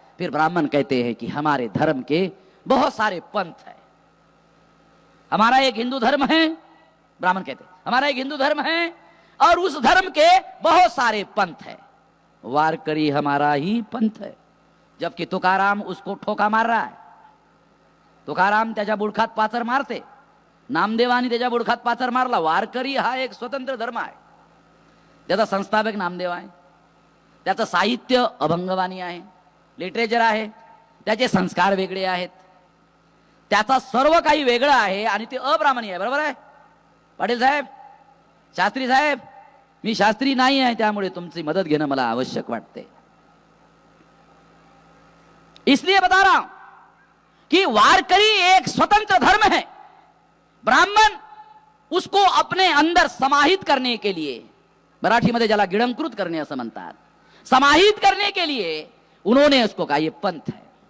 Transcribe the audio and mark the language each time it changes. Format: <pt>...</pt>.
<hi>फिर ब्राह्मण कहते हैं कि हमारे धर्म के बहुत सारे पंथ है, हमारा एक हिंदू धर्म है। ब्राह्मण कहते हैं हमारा एक हिंदू धर्म है और उस धर्म के बहुत सारे पंथ है, वारकरी हमारा ही पंथ है। जबकि तुकाराम उसको ठोका मार रहा है।</hi> <mr>तुकाराम त्याच्या बुडखात पाथर मारते, नामदेवानी त्याच्या बुडखात पाथर मारला। वारकरी हा एक स्वतंत्र धर्म आहे, त्याचा संस्थापक नामदेव आहे, त्याचं साहित्य अभंगवाणी आहे, लिटरेचर आहे, त्याचे संस्कार वेगळे आहेत, त्याचा सर्व काही वेगळं आहे आणि ते अब्राह्मणी आहे। बरोबर आहे पाटील साहेब, शास्त्री साहेब? मी शास्त्री नाही आहे, त्यामुळे तुमची मदत घेणं मला आवश्यक वाटते।</mr> <hi>इसलिए बता रहा हूं कि वारकरी एक स्वतंत्र धर्म है। ब्राह्मण उसको अपने अंदर समाहित करने के लिए,</hi> <mr>मराठीमध्ये ज्याला गिळंकृत करणे असं म्हणतात,</mr> <hi>समाहित करने के लिए उन्होंने उसको कहा ये पंथ है।</hi>